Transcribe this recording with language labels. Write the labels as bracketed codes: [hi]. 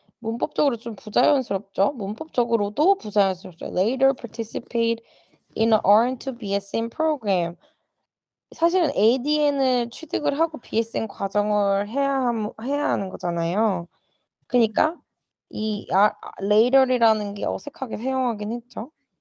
[ko] 문법적으로 좀 부자연스럽죠. 문법적으로도 부자연스럽죠. [en] Later participate in an RN to BSN program. [ko] 사실은 ADN을 취득을 하고 BSN 과정을 해야 하는 거잖아요. 그니까 이 later이라는 게 어색하게 사용하긴 했죠.